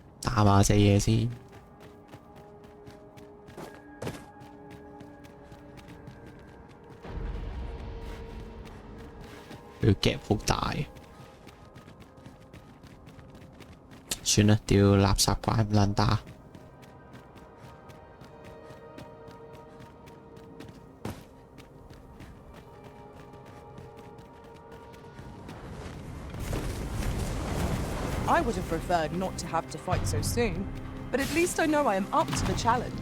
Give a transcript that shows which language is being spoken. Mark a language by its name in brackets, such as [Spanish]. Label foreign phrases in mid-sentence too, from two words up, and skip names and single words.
[Cantonese] 斬下隻嘢先。佢 gap 好大，算啦，屌垃圾怪唔撚打。 [English] I would have preferred not to have to fight so soon, but at least I know I am up to the challenge.